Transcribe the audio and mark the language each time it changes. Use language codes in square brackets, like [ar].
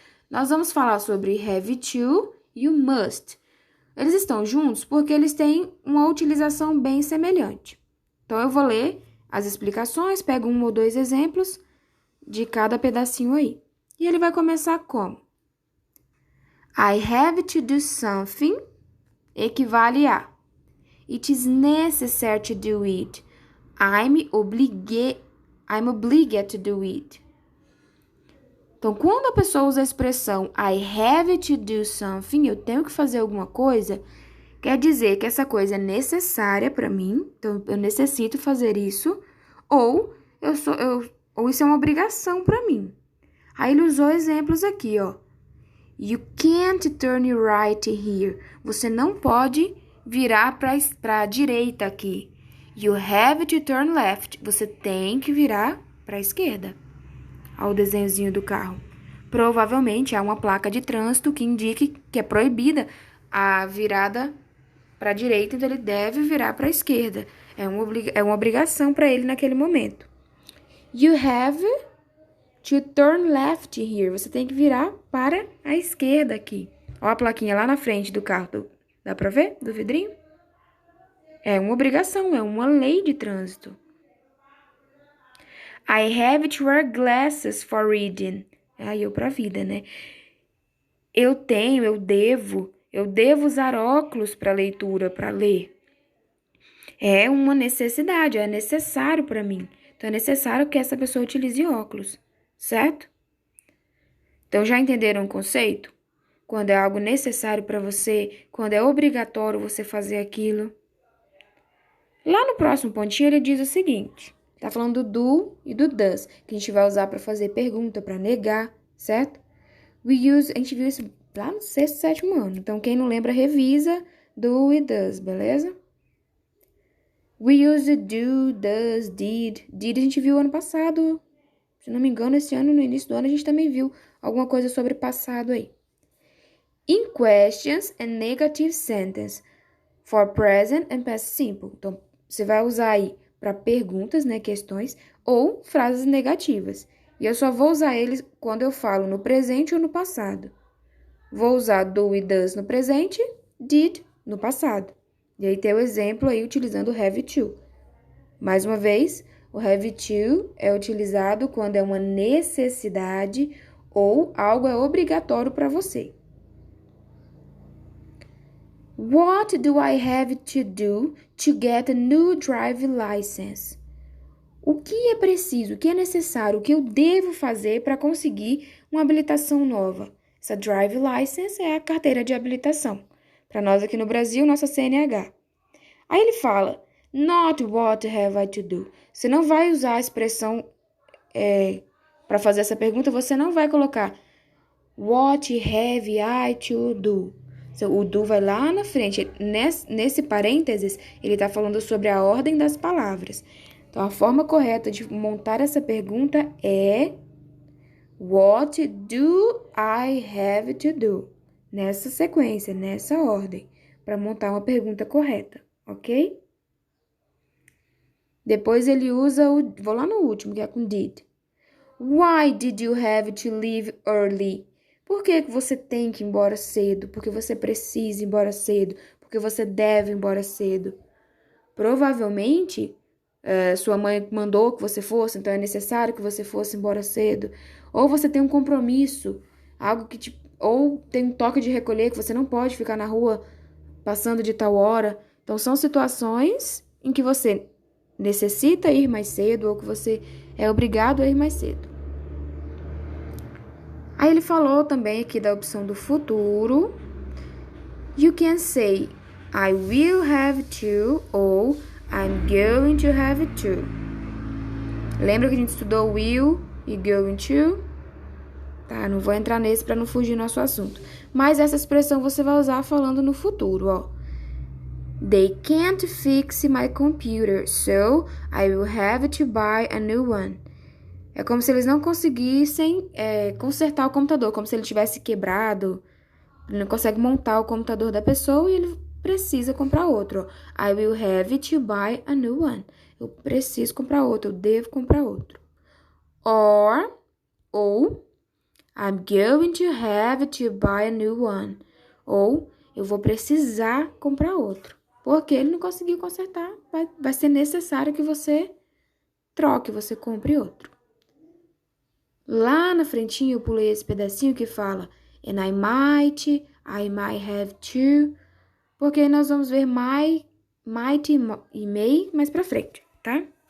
[pt] Nós vamos falar sobre have to e o must. Eles estão juntos porque eles têm uma utilização bem semelhante. Então, eu vou ler as explicações, pego um ou dois exemplos de cada pedacinho aí. E ele vai começar como? [en] I have to do something [pt] equivale a [en] it is necessary to do it. I'm obligated to do it. [pt] Então, quando a pessoa usa a expressão [en] I have to do something, [pt] eu tenho que fazer alguma coisa, quer dizer que essa coisa é necessária para mim, então eu necessito fazer isso, ou ou isso é uma obrigação para mim. Aí ele usou exemplos aqui, ó. [en] You can't turn right here. [pt] Você não pode virar para a direita aqui. [en] You have to turn left. [pt] Você tem que virar para a esquerda. Olha o desenhozinho do carro. Provavelmente há uma placa de trânsito que indique que é proibida a virada para a direita, então ele deve virar para a esquerda. É uma obrigação para ele naquele momento. [en] You have to turn left here. [pt] Você tem que virar para a esquerda aqui. Olha a plaquinha lá na frente do carro. Dá para ver? Do vidrinho? É uma obrigação, é uma lei de trânsito. [en] I have to wear glasses for reading. [pt] Aí eu pra vida, né? Eu devo usar óculos para leitura, para ler. É uma necessidade, é necessário para mim. Então, é necessário que essa pessoa utilize óculos, certo? Então, já entenderam o conceito? Quando é algo necessário para você, quando é obrigatório você fazer aquilo. Lá no próximo pontinho, ele diz o seguinte. Tá falando do do e do does, que a gente vai usar para fazer pergunta, para negar, certo? A gente viu isso lá no sexto, sétimo ano. Então, quem não lembra, revisa do e does, beleza? [en] We use do, does, did. Did [pt] a gente viu ano passado. Se não me engano, esse ano, no início do ano, a gente também viu alguma coisa sobre passado aí. [en] In questions and negative sentence for present and past simple. [pt] Então, você vai usar aí para perguntas, né, questões, ou frases negativas. E eu só vou usar eles quando eu falo no presente ou no passado. Vou usar do e does no presente, did no passado. E aí tem o exemplo aí utilizando o have to. Mais uma vez, o have to é utilizado quando é uma necessidade ou algo é obrigatório para você. [en] What do I have to do to get a new driving license? [pt] O que é preciso, o que é necessário, o que eu devo fazer para conseguir uma habilitação nova? Essa driving license é a carteira de habilitação. Para nós aqui no Brasil, nossa CNH. Aí ele fala, [en] not what have I to do. [pt] Você não vai usar a expressão para fazer essa pergunta, você não vai colocar [en] what have I to do. [pt] O do vai lá na frente. Nesse parênteses, ele está falando sobre a ordem das palavras. Então, a forma correta de montar essa pergunta é [en] what do I have to do? [pt] Nessa sequência, nessa ordem, para montar uma pergunta correta, ok? Depois ele usa vou lá no último, que é com did. [en] Why did you have to leave early? [pt] Por que você tem que ir embora cedo? Porque você precisa ir embora cedo? Porque você deve ir embora cedo? Provavelmente, sua mãe mandou que você fosse, então é necessário que você fosse embora cedo. Ou você tem um compromisso, algo que ou tem um toque de recolher que você não pode ficar na rua passando de tal hora. Então, são situações em que você necessita ir mais cedo ou que você é obrigado a ir mais cedo. Aí ele falou também aqui da opção do futuro. [en] You can say I will have to ou I'm going to have to. [pt] Lembra que a gente estudou will e going to? Tá, não vou entrar nesse para não fugir do nosso assunto. Mas essa expressão você vai usar falando no futuro, ó. [en] They can't fix my computer, so I will have to buy a new one. [pt] É como se eles não conseguissem consertar o computador, como se ele tivesse quebrado. Ele não consegue montar o computador da pessoa e ele precisa comprar outro. [en] I will have to buy a new one. [pt] Eu preciso comprar outro, eu devo comprar outro. [en] Ou, I'm going to have to buy a new one. [pt] Ou, eu vou precisar comprar outro. Porque ele não conseguiu consertar, vai ser necessário que você troque, você compre outro. Lá na frentinha eu pulei esse pedacinho que fala [en] and I might have to, [pt] porque nós vamos ver might e may mais pra frente, tá?